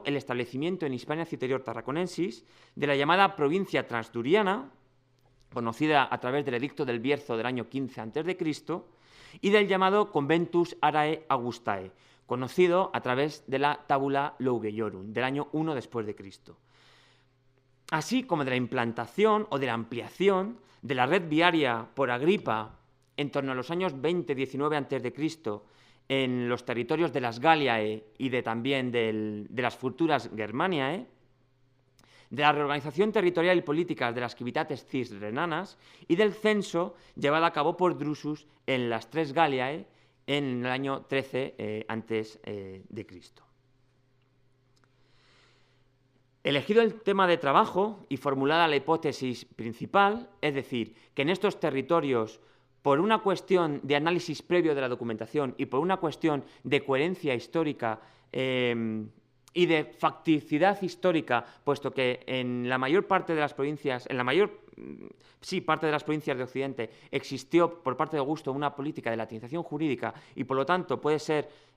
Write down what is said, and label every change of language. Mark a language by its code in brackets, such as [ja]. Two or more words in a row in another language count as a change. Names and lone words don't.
[es] el establecimiento en Hispania Citerior Tarraconensis de la llamada provincia transduriana, conocida a través del Edicto del Bierzo del año 15 a.C., y del llamado Conventus Arae Augustae, conocido a través de la Tabula Laugeiorum del año 1 después de Cristo, así como de la implantación o de la ampliación de la red viaria por Agripa en torno a los años 20-19 a.C. en los territorios de las Galiae y también de las futuras Germaniae, de la reorganización territorial y política de las civitates cisrenanas y del censo llevado a cabo por Drusus en las tres Galiae en el año 13 antes de Cristo. Elegido el tema de trabajo y formulada la hipótesis principal, es decir, que en estos territorios, por una cuestión de análisis previo de la documentación y por una cuestión de coherencia histórica y de facticidad histórica, puesto que en la mayor parte de las provincias, parte de las provincias de Occidente existió por parte de Augusto una política de latinización jurídica y por lo tanto puede ser